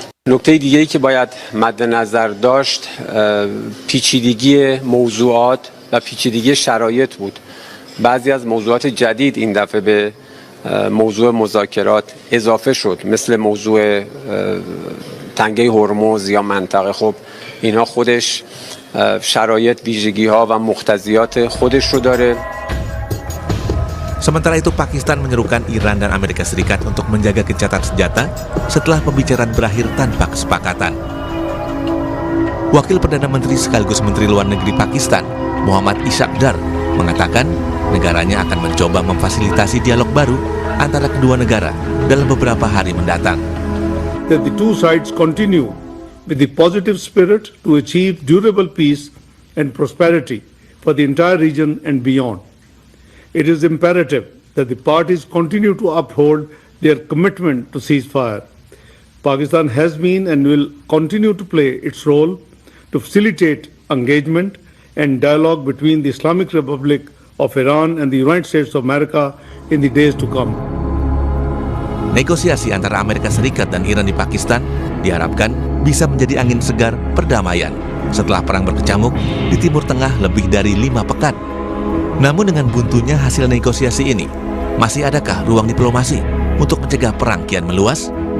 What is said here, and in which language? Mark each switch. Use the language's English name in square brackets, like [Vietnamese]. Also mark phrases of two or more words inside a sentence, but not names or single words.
[Persian] نکته دیگه‌ای که باید مد نظر داشت پیچیدگی موضوعات و پیچیدگی شرایط بود. بعضی از موضوعات جدید این دفعه به موضوع مذاکرات اضافه شد، مثل موضوع تنگه هرمز یا منطقه. خب اینها خودش شرایط، ویژگی‌ها و مقتضیات خودش رو داره. [Indonesian] Sementara itu, Pakistan menyerukan Iran dan Amerika Serikat untuk menjaga gencatan senjata setelah pembicaraan berakhir tanpa kesepakatan. Wakil Perdana Menteri sekaligus Menteri Luar Negeri Pakistan, Muhammad Ishaq Dar, mengatakan negaranya akan mencoba memfasilitasi dialog baru antara kedua negara dalam beberapa hari mendatang. [English] That the two sides continue with the positive spirit to achieve durable peace and prosperity for the entire region and beyond. It is imperative that the parties continue to uphold their commitment to ceasefire. Pakistan has been and will continue to play its role to facilitate engagement and dialogue between the Islamic Republic of Iran and the United States of America in the days to come. [Indonesian] Negosiasi antara Amerika Serikat dan Iran di Pakistan diharapkan bisa menjadi angin segar perdamaian setelah perang berkecamuk di Timur Tengah lebih dari 5 pekan. Namun dengan buntunya hasil negosiasi ini, Masih adakah ruang diplomasi untuk mencegah perang kian meluas?